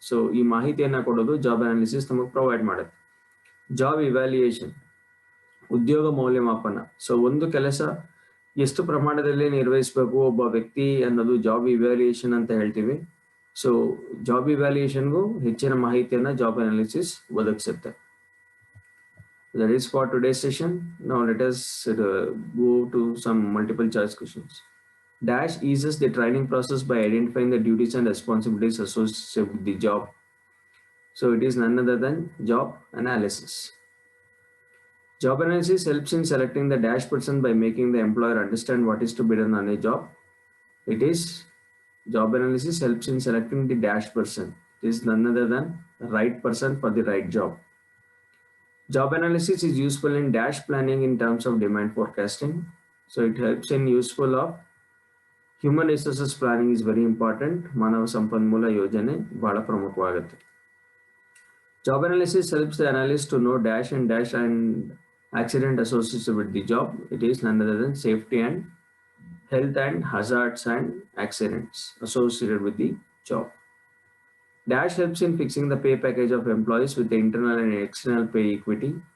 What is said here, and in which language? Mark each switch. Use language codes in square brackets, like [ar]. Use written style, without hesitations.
[kn] So ಈ ಮಾಹಿತಿಯನ್ನ ಕೊಡೋದು ಜಾಬ್ ಅನಾಲಿಸಿಸ್ ನಮಗೆ ಪ್ರೊವೈಡ್ ಮಾಡುತ್ತೆ. ಜಾಬ್ ಇವ್ಯಾಲ್ಯೂಯೇಷನ್, ಉದ್ಯೋಗ ಮೌಲ್ಯಮಾಪನ. ಸೊ ಒಂದು ಕೆಲಸ ಎಷ್ಟು ಪ್ರಮಾಣದಲ್ಲಿ ನಿರ್ವಹಿಸಬೇಕು ಒಬ್ಬ ವ್ಯಕ್ತಿ ಅನ್ನೋದು ಜಾಬ್ ಇವ್ಯಾಲ್ಯೂಯೇಷನ್ ಅಂತ ಹೇಳ್ತೀವಿ. ಸೊ ಜಾಬ್ ಇವ್ಯಾಲ್ಯೂಯೇಷನ್ಗೂ ಹೆಚ್ಚಿನ ಮಾಹಿತಿಯನ್ನ ಜಾಬ್ ಅನಾಲಿಸಿಸ್ ಒದಗಿಸುತ್ತೆ. [en] That is for today's session. Now let us go to some multiple choice questions. Dash eases the training process by identifying the duties and responsibilities associated with the job. So it is none other than job analysis. Job analysis helps in selecting the dash person by making the employer understand what is to be done on a job. It is job analysis helps in selecting the dash person. It is none other than the right person for the right job. Job analysis is useful in dash planning in terms of demand forecasting. So it helps in useful of human resources planning is very important. [kn] ಮಾನವ ಸಂಪನ್ಮೂಲ ಯೋಜನೆ ಬಹಳ ಪ್ರಮುಖವಾಗುತ್ತೆ. [en] Job analysis helps the analyst to know dash and accident associated with the job. It is none other than safety and health and hazards and accidents associated with the job. Dash helps in fixing the pay package of employees with the internal and external pay equity.